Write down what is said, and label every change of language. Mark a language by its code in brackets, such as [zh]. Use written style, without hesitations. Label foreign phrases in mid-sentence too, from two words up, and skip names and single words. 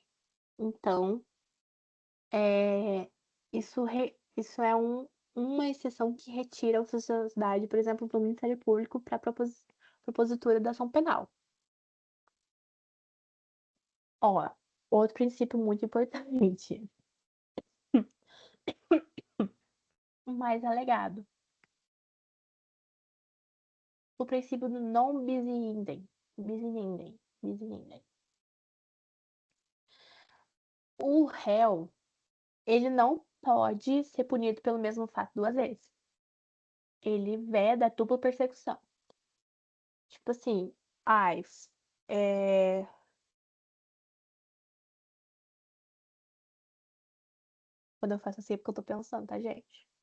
[pt] Então, é, isso é uma exceção que retira a ociosidade, por exemplo, do Ministério Público para a propositura da ação penal. Ó, outro princípio muito importante, o mais alegado, o princípio do [la] non bis in idem. Bis in idem. Bis in idem. [pt] O réu, ele não pode ser punido pelo mesmo fato duas vezes. Ele veda a dupla persecução. Tipo assim, ai, é... quando eu faço assim é porque eu tô pensando, tá, gente?